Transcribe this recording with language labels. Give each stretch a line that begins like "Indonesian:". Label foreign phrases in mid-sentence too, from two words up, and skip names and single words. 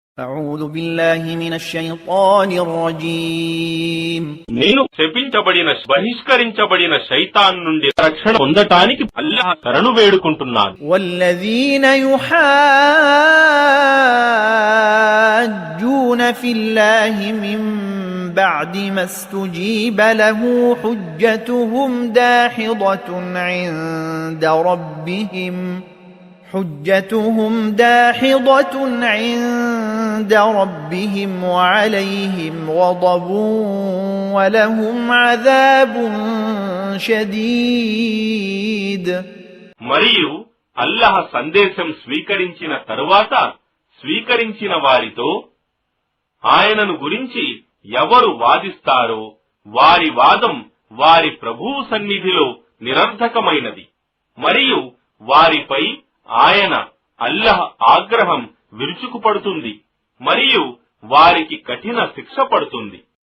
Arabic: أعوذ بالله من الشيطان الرجيم
Telugu: నేను శపించబడిన బహిష్కరించబడిన శైతాన్ నుండి రక్షణ పొందటానికి అల్లాహ్ శరణు వేడుకుంటున్నాను.
Arabic: والذين يحاجون في الله من بعد ما استجيب له حجتهم داحضة عند ربهم وعليهم غضب ولهم عذاب شديد.
Telugu: మరియు అల్లాహ్ సందేశం స్వీకరించిన తరువాత స్వీకరించిన వారితో ఆయనను గురించి ఎవరు వాదిస్తారో వారి వాదం వారి ప్రభువు సన్నిధిలో నిరర్థకమైనది. మరియు వారిపై ఆయన అల్లాహ్ ఆగ్రహం విరుచుకుపడుతుంది మరియు వారికి కఠిన శిక్ష పడుతుంది.